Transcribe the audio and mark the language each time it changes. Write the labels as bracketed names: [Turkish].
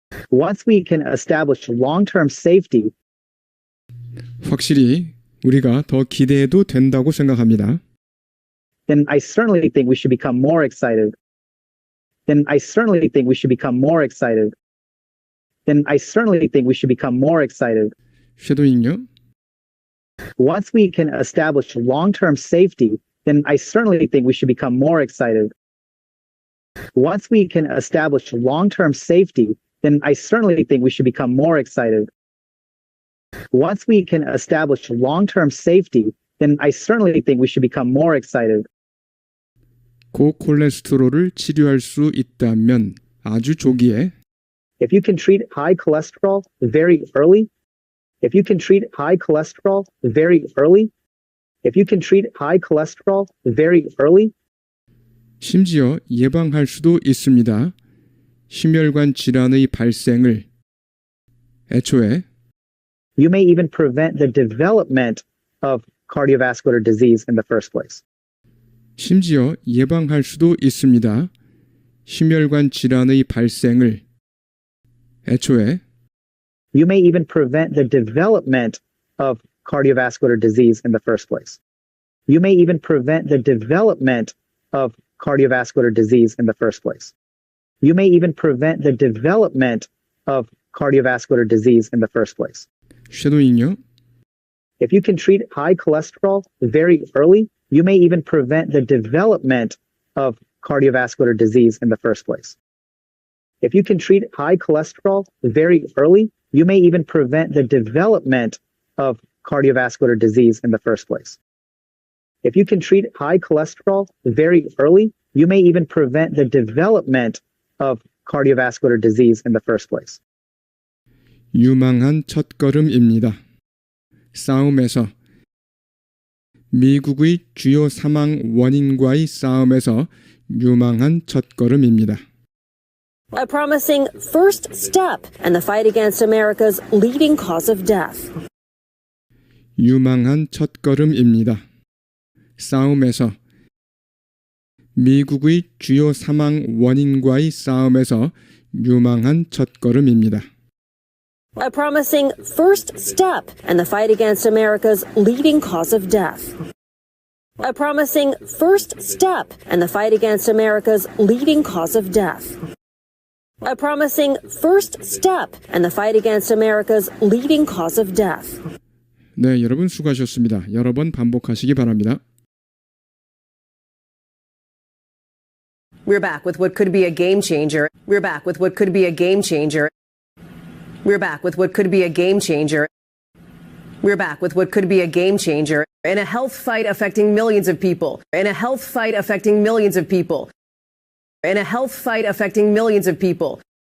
[English] Once we can establish long-term safety, [Korean] 확실히 우리가 더 기대해도 된다고 생각합니다. [English] then I certainly think we should become more excited. Then I certainly think we should become more excited. Then I certainly think we should become more excited. [Korean] 쉐도잉요. [English] Once we can establish long-term safety, then I certainly think we should become more excited. Once we can establish long-term safety, then I certainly think we should become more excited. Once we can establish long-term safety, then I certainly think we should become more excited. [Korean] 고콜레스테롤을 치료할 수 있다면 아주 조기에 [English] If you can treat high cholesterol very early, if you can treat high cholesterol very early, if you can treat high cholesterol very early, [Korean] 심지어 예방할 수도 있습니다. 심혈관 질환의 발생을 애초에 [English] you may even prevent the development of cardiovascular disease in the first place. [Korean] 심지어 예방할 수도 있습니다. 심혈관 질환의 발생을 애초에 [English] You may even prevent the development of cardiovascular disease in the first place. You may even prevent the development of cardiovascular disease in the first place. You may even prevent the development of cardiovascular disease in the first place. [Korean] 쉐도잉요. [English] If you can treat high cholesterol very early, you may even prevent the development of cardiovascular disease in the first place. If you can treat high cholesterol very early, you may even prevent the development of cardiovascular disease in the first place. If you can treat high cholesterol very early, you may even prevent the development of cardiovascular disease in the first place. [Korean] 유망한 첫걸음입니다. 싸움에서 미국의 주요 사망 원인과의 싸움에서 유망한 첫걸음입니다. [English] A promising first step in the fight against America's leading cause of death. [Korean] 유망한 첫걸음입니다. 싸움에서 미국의 주요 사망 원인과의 싸움에서 유망한 첫걸음입니다. [English] A promising first step in the fight against America's leading cause of death. A promising first step in the fight against America's leading cause of death. A promising first step in the fight against America's leading cause of death. [Korean] 네, 여러분 수고하셨습니다. 여러 번 반복하시기 바랍니다. [English] We're back with what could be a game changer. We're back with what could be a game changer. We're back with what could be a game changer. We're back with what could be a game changer in a health fight affecting millions of people. In a health fight affecting millions of people. In a health fight affecting millions of people.